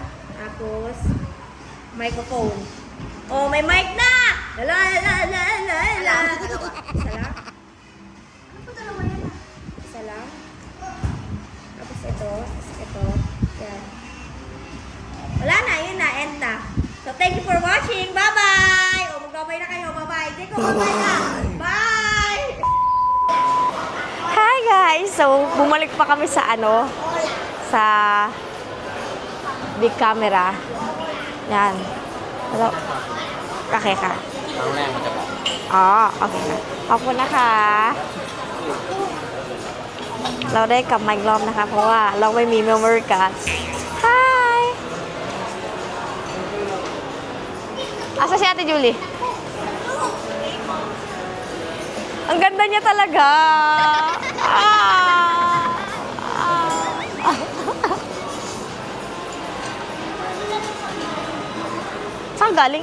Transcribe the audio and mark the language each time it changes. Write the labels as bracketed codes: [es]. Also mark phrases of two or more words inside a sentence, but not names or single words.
[tl] Tapos, microphone. Oh, may mic na! Lala, lala, lala, lala. Isa lang? Ano po dalawa yan? Isa lang? Tapos ito. Yan. Wala na, yun na, end na. [en] So, thank you for watching. Bye-bye! [tl] O, mag-bye na kayo. Bye-bye. Jeko, bye-bye na. [en] Bye! Hi guys! [tl] So, bumalik pa kami sa sa [en] big camera. [tl] Yan. Hello. Okay ka. [th] โอเคค่ะขอบคุณนะคะ เราได้กลับมาอีกรอบนะคะ เพราะว่าเราไม่มี [en] memory card. [ceb] Hi! Asa si Ate Julie? [tl] Ang ganda niya talaga. Saan galing?